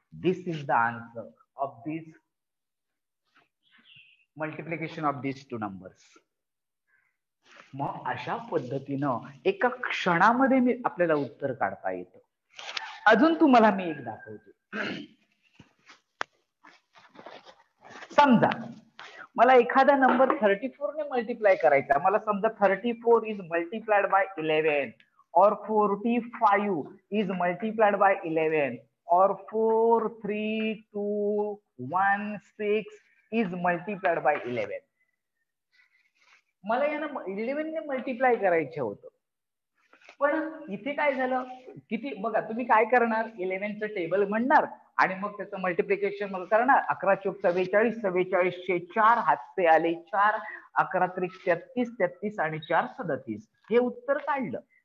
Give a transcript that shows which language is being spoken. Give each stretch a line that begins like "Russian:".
English: This is the answer of this multiplication of these two numbers.
Marathi: मग अशा पद्धतीनं एका क्षणामध्ये मी आपल्याला उत्तर काढता येतं. अजून तुम्हाला मी एक दाखवतो. समजा मला एखादा नंबर 34 ने मल्टिप्लाय करायचा. मला समजा
English: 34 is multiplied by 11 और 45 is multiplied by 11 और 4 3 2 1 6 is multiplied by 11.
Marathi: मला यांना 11 ने मल्टिप्लाय करायचं होतं, पण इथे काय झालं, किती बघा, तुम्ही काय करणार, 11चं टेबल म्हणणार आणि मग त्याचं मल्टिप्लिकेशन मग करणार. 11 चोक 44, 44चे 4 हातचे आले 4, 11 त्रिक 33, 33 आणि 4 37. हे उत्तर काढलं.